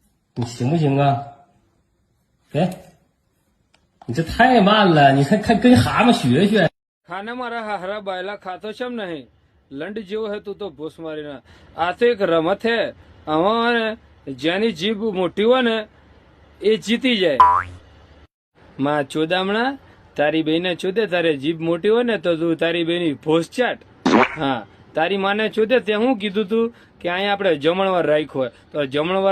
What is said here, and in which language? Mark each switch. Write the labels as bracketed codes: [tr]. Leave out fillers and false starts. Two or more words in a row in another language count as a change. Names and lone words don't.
[zh] 你行不行啊？给，你这太慢了，你看跟蛤蟆学学。 [gu] ખાને મારા હારા બાયલા ખાતો કેમ નહીં લંડ જેવો હે તું તો ભૂસ મારીને આ તો એક રમત હે આમાં જેની જીભ મોટી હોય ને એ જીતી જાય માં ચોદામણા તારી બેને ચોદે તારે જીભ મોટી હોય ને તો તું તારી બેની ભોસ ચાટ હા તારી માને ચોદે તે હું કીધું તું કે અહીંયા આપણે જમણવાર રાખ્યો હોય તો જમણવાર